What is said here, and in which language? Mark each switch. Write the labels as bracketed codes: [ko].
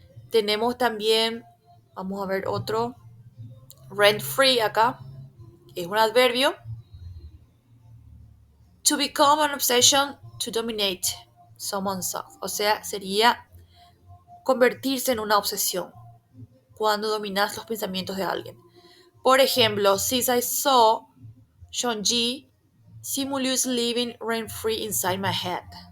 [es] Tenemos también, vamos a ver otro, rent free acá, es un adverbio. [en] To become an obsession, to dominate someone's thoughts. [es] O sea, sería convertirse en una obsesión cuando dominas los pensamientos de alguien. Por ejemplo, [en] since I saw Sean-Ji, Simu is living rent-free inside my head.